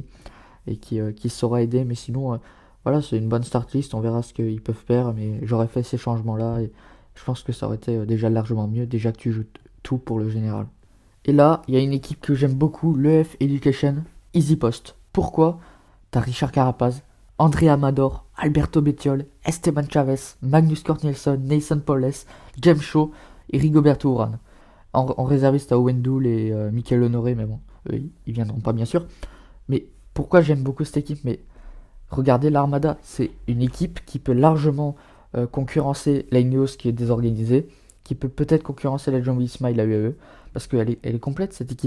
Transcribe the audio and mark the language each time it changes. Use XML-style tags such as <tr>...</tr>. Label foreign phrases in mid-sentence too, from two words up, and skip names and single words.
<fr>Et qui saura aider. Mais sinon, voilà, c'est une bonne</fr> <en>start list.</en> <fr>On verra ce qu'ils peuvent faire. Mais j'aurais fait ces changements-là. Et je pense que ça aurait été déjà largement mieux. Déjà que tu joues tout pour le général. Et là, il y a une équipe que j'aime beaucoup, l'EF Education, Easy Post. Pourquoi? T'as Richard Carapaz, André Amador, Alberto Bettiol, Esteban Chavez, Magnus Cort Nielsen, Nathan Powles, James Shaw et Rigoberto Urán. En réserviste, t'as Owen Doul et Michael Honoré, mais bon, eux, ils viendront pas bien sûr. Mais pourquoi j'aime beaucoup cette équipe? Mais regardez l'Armada, c'est une équipe qui peut largement concurrencer la Ineos qui est désorganisée, qui peut peut-être concurrencer la Jumbo-Visma et la UAE, parce qu'elle est complète cette équipe.</fr>